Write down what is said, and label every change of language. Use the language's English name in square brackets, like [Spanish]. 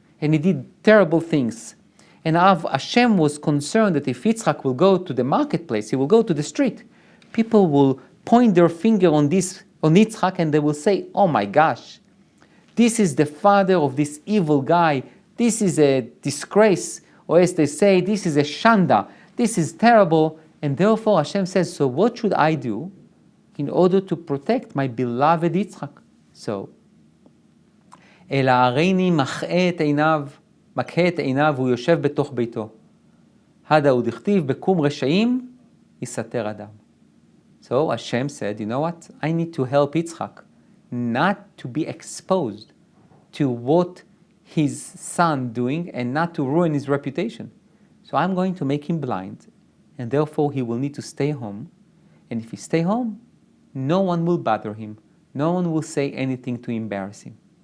[English] and he did terrible things. And Hashem was concerned that if Yitzchak will go to the marketplace, he will go to the street, people will point their finger on Yitzchak, and they will say, oh my gosh, this is the father of this evil guy, this is a disgrace, or as they say, this is a shanda, this is terrible. And therefore Hashem says, so what should I do in order to protect my beloved Yitzchak? [Hebrew] So, אלא הריני מחאה את עיניו והוא יושב בתוך ביתו. הדה הוא דכתיב בקום רשעים יסתר אדם. [English] So Hashem said, you know what? I need to help Yitzchak not to be exposed to what his son doing and not to ruin his reputation. So I'm going to make him blind, and therefore he will need to stay home. And if he stay home, no one will bother him. No one will say anything to embarrass him.